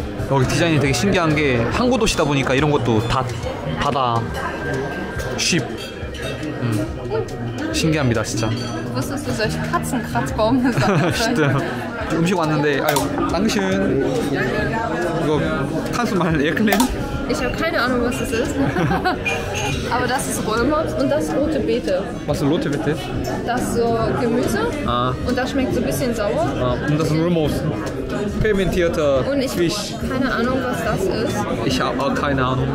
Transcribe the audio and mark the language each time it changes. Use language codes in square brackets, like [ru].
[ko] 여기 디자인이 되게 신기한 게 항구 도시다 보니까 이런 것도 다 바다 쉽. 신기합니다 진짜. [de] Wusstest du, solche Katzenkratzbaum [ko] 음식 왔는데 아유, 당신 이거 [de] kannst du mal erklären? Ich habe keine Ahnung, was das ist. Aber das ist Rollmops und das ist rote Beete. Was ist rote Beete? Das ist so Gemüse und das schmeckt so ein bisschen sauer. Und das ist Rollmops. Fermentierter Und ich Fisch. habe keine Ahnung, was das ist. Ich habe auch keine Ahnung.